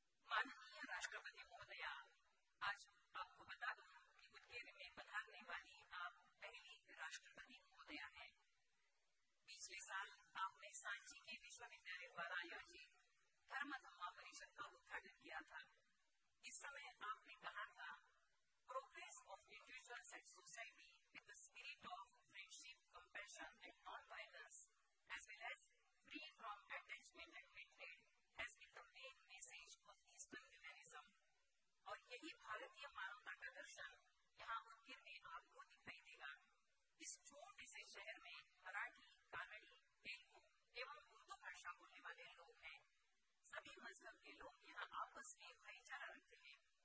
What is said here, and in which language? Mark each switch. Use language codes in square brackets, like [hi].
[hi] माननीय राष्ट्रपति महोदया, आज आपको बता दूं कि उदगीर में पधारने वाली आप पहली राष्ट्रपति महोदया हैं. पिछले साल आपने सांची के विश्वविद्यालय द्वारा आयोजित धर्म धम्मा परिषद का उद्घाटन किया था. इस समय आपने कहा था, [en] Progress of individuals and society with the spirit of friendship, compassion and non-violence as well as free from attachment and hatred has been the main message of Eastern humanism. [hi] और यही भारतीय मानवता का दर्शन यहाँ उदगीर में आपको दिखाई देगा. इस छोटे से शहर में मराठी, कानड़ी, तेलुगु एवं उर्दू भाषा बोलने वाले लोग हैं. सभी मजहब के लोग यहाँ आपस में भाईचारा रखते हैं.